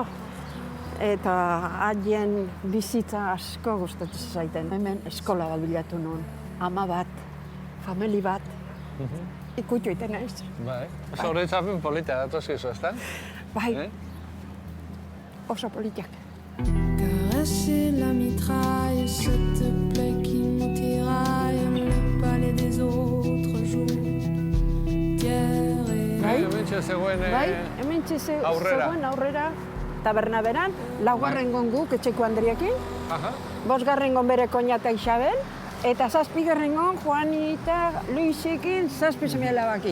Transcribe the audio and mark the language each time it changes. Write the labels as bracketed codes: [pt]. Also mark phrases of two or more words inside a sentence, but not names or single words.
[eu] Eta haien bizitza asko gustatzen zaiten. Hemen eskola bat bilatu nuen, ama bat, famili bat, ikutu iten naiz. Bai, oso horretzapen politia datoskizu, ezta? Bai, oso politiak. [fr] Caresser la mitraille, cette plaie qui me tiraille, le palais des autres jours. [eu] Hementxe zegoen aurrera, taberna beran, 4. guk etxeko Andriakin, 5. bere koñata Isabel, eta 7. Juanita Luisekin 7 seme-alabakin.